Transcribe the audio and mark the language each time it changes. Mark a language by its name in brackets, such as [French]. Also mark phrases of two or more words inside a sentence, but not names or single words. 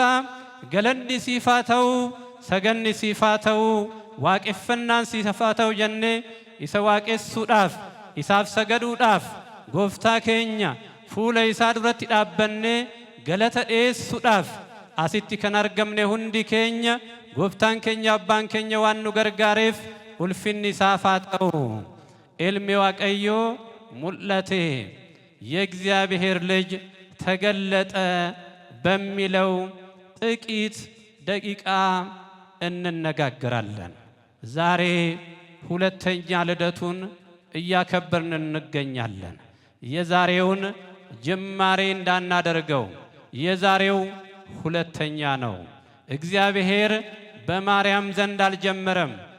[Oromo] ገለኒ ሲፋተው ሰገኒ ሲፋተው waaqeffannaan siifaa ta'u jennee isa waaqessuudhaaf isaaf sagaduudhaaf gooftaa keenya fuula isaa duratti dhaabbannee galata dhiyeessuudhaaf asitti kan argamne hundi keenya gooftaan keenya abbaan keenya waan nu gargaareef ulfinni isaaf haa ta'u። ኤልሚ ዋቀዮ ሙለቴ [Amharic] የእግዚአብሔር ልጅ ተገለጠ በሚለው ጥቂት ደቂቃ እንነጋገራለን። ዛሬ ሁለተኛ ልደቱን እያከበርን እንገኛለን። የዛሬውን ጅማሬ እንዳናደርገው የዛሬው ሁለተኛ ነው። እግዚአብሔር በማርያም ዘንድ አልጀመረም።